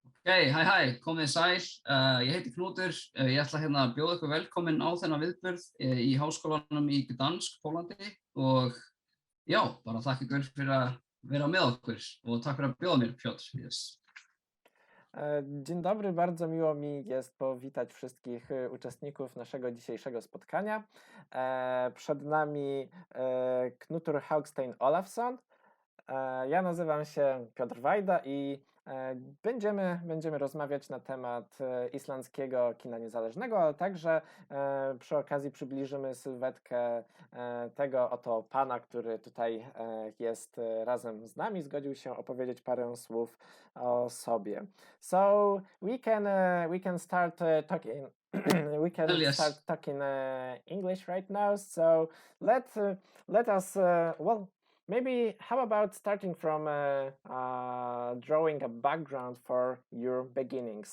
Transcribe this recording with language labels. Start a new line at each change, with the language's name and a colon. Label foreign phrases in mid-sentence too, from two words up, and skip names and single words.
Icelandic: Hæ, komið sæl. Ég heiti Knútur. Ég ætla hérna að bjóða ykkur velkomin á þennan viðburð í Háskólanum í Gdańsk, Pólandi og já, bara þakka ykkur fyrir að vera með okkur og takk fyrir að bjóða mér, Piotr.
English: Yes.
Polish: Dzień dobry, bardzo miło mi jest powitać wszystkich uczestników naszego dzisiejszego spotkania. Przed nami Knútur Haukstein Ólafsson. Ja nazywam się Piotr Wajda i będziemy rozmawiać na temat islandzkiego kina niezależnego, ale także przy okazji przybliżymy sylwetkę tego oto pana, który tutaj jest razem z nami, zgodził się opowiedzieć parę słów o sobie.
English: So we can start talking. We can start talking English right now. So let us maybe how about starting from drawing a background for your beginnings?